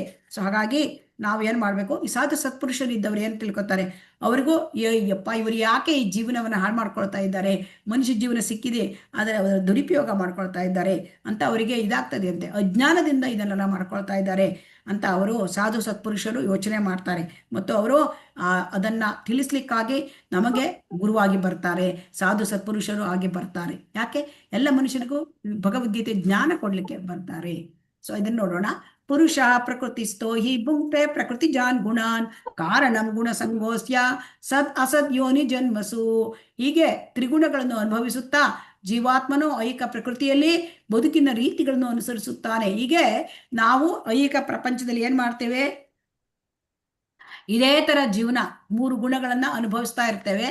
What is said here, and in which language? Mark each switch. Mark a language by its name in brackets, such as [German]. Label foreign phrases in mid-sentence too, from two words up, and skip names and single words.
[Kannada] ಸೊ ಹಾಗಾಗಿ ನಾವು ಏನ್ ಮಾಡ್ಬೇಕು, ಈ ಸಾಧು ಸತ್ಪುರುಷರಿದ್ದವ್ರು ಏನ್ ತಿಳ್ಕೊತಾರೆ, ಅವರಿಗೂ ಯಪ್ಪ ಇವರು ಯಾಕೆ ಈ ಜೀವನವನ್ನು ಹಾಳು ಮಾಡ್ಕೊಳ್ತಾ ಇದ್ದಾರೆ, ಮನುಷ್ಯ ಜೀವನ ಸಿಕ್ಕಿದೆ ಅದರ ದುರುಪಯೋಗ ಮಾಡ್ಕೊಳ್ತಾ ಇದ್ದಾರೆ ಅಂತ ಅವರಿಗೆ ಇದಾಗ್ತದೆ ಅಂತೆ, ಅಜ್ಞಾನದಿಂದ ಇದನ್ನೆಲ್ಲ ಮಾಡ್ಕೊಳ್ತಾ ಇದ್ದಾರೆ ಅಂತ ಅವರು ಸಾಧು ಸತ್ಪುರುಷರು ಯೋಚನೆ ಮಾಡ್ತಾರೆ. ಮತ್ತು ಅವರು ಅದನ್ನ ತಿಳಿಸ್ಲಿಕ್ಕಾಗಿ ನಮಗೆ ಗುರುವಾಗಿ ಬರ್ತಾರೆ, ಸಾಧು ಸತ್ಪುರುಷರು ಆಗಿ ಬರ್ತಾರೆ. ಯಾಕೆ? ಎಲ್ಲ ಮನುಷ್ಯರಿಗೂ ಭಗವದ್ಗೀತೆ ಜ್ಞಾನ ಕೊಡ್ಲಿಕ್ಕೆ ಬರ್ತಾರೆ. ಸೊ ಇದನ್ನ ನೋಡೋಣ. [Sanskrit] ಪುರುಷ ಪ್ರಕೃತಿಸ್ಥೋ ಹಿ ಭುಂಕ್ತೆ ಪ್ರಕೃತಿ ಜಾನ್ ಗುಣಾನ್ ಕಾರಣಂ ಗುಣ ಸಂಗೋಸ್ಯ ಸದ್ ಅಸದ್ ಯೋನಿ ಜನ್ಮಸು. [Kannada] ಹೀಗೆ ತ್ರಿಗುಣಗಳನ್ನು ಅನುಭವಿಸುತ್ತಾ ಜೀವಾತ್ಮನು ಐಹಿಕ ಪ್ರಕೃತಿಯಲ್ಲಿ ಬದುಕಿನ ರೀತಿಗಳನ್ನು ಅನುಸರಿಸುತ್ತಾನೆ. ಹೀಗೆ ನಾವು ಐಹಿಕ ಪ್ರಪಂಚದಲ್ಲಿ ಏನ್ ಮಾಡ್ತೇವೆ, ಇದೇ ತರ ಜೀವನ 3 ಗುಣಗಳನ್ನ ಅನುಭವಿಸ್ತಾ ಇರ್ತೇವೆ.